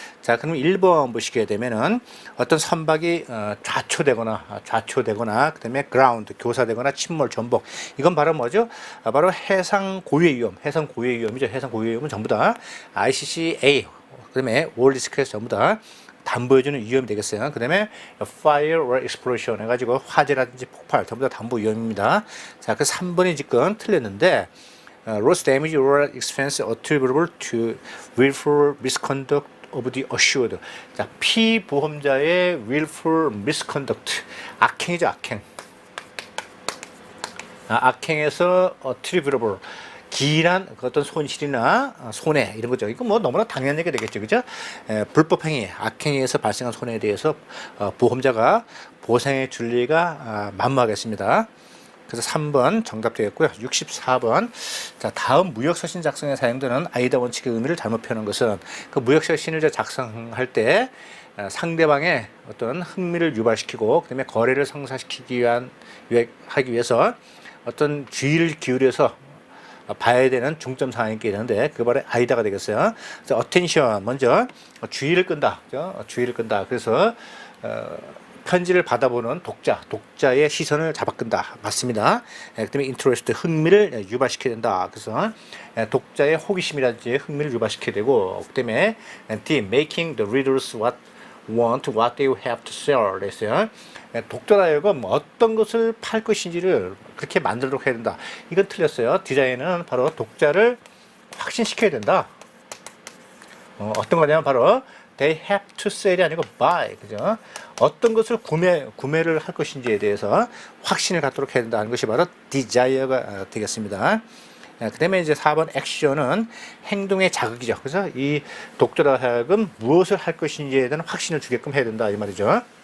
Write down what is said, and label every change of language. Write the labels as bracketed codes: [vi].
[ko] 자 그럼 1번 보시게 되면은 어떤 선박이 좌초되거나 그다음에 그라운드 교사되거나 침몰 전복, 이건 바로 뭐죠? 바로 해상 고유의 위험이죠. 해상 고유의 위험은 전부 다 ICCA 그다음에 올리스크에서 전부 다 담보해주는 위험이 되겠어요. 그 다음에 [en] fire or explosion [ko] 해가지고 화재라든지 폭발, 전부 다 담보 위험입니다. 자, 그 3번이 지금 틀렸는데, [en] loss damage or expense attributable to willful misconduct of the assured. [ko] 자, 피보험자의 willful misconduct, 악행이죠, 악행. 악행에서 attributable, 기인한 어떤 손실이나 손해, 이런 거죠. 이거 뭐 너무나 당연한 얘기가 되겠죠, 그죠? 불법 행위, 악행에서 발생한 손해에 대해서 보험자가 보상해 줄 리가 만무하겠습니다. 그래서 3번 정답 되겠고요. 64번. 자, 다음 무역서신 작성에 사용되는 아이다 원칙의 의미를 잘못 표현한 것은, 그 무역서신을 작성할 때 상대방의 어떤 흥미를 유발시키고, 그다음에 거래를 성사시키기 하기 위해서 어떤 주의를 기울여서 봐야 되는 중점 사항이 있게 되는데, 그 바로 아이다가 되겠어요. 그래서 attention, 먼저 주의를 끈다. 주의를 끈다. 그래서 편지를 받아보는 독자의 시선을 잡아끈다. 맞습니다. 그다음에 interest, 흥미를 유발시켜야 된다. 그래서 독자의 호기심이라든지 흥미를 유발시켜야 되고, 그다음에 D, [en] making the readers want what they have to sell [ko] 됐어요. 독자라여금 어떤 것을 팔 것인지를 그렇게 만들도록 해야 된다. 이건 틀렸어요. 디자인은 바로 독자를 확신시켜야 된다. 어떤 거냐면 바로 [en] they have to sell이 아니고 buy, 그죠? [ko] 어떤 것을 구매를 할 것인지에 대해서 확신을 갖도록 해야 된다는 것이 바로 desire가 되겠습니다. 그 다음에 이제 4번 액션은 행동의 자극이죠. 그래서 이 독자로 하여금 무엇을 할 것인지에 대한 확신을 주게끔 해야 된다 이 말이죠.